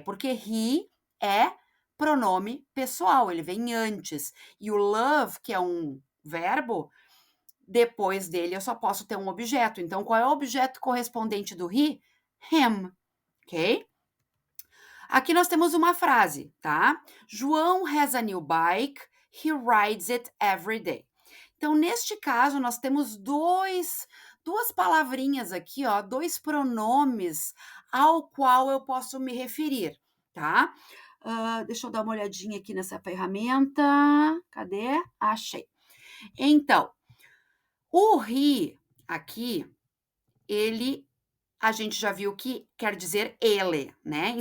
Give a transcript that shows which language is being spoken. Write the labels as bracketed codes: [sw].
[pt] Porque he é pronome pessoal, ele vem antes. E o love, que é um verbo, depois dele eu só posso ter um objeto. Então, qual é o objeto correspondente do he? Him, ok? Aqui nós temos uma frase, tá? [en] João has a new bike, he rides it every day. [pt] Então, neste caso, nós temos duas palavrinhas aqui, ó, dois pronomes ao qual eu posso me referir, tá? Deixa eu dar uma olhadinha aqui nessa ferramenta. Cadê? Achei. Então, o he aqui, ele a gente já viu que quer dizer ele, né?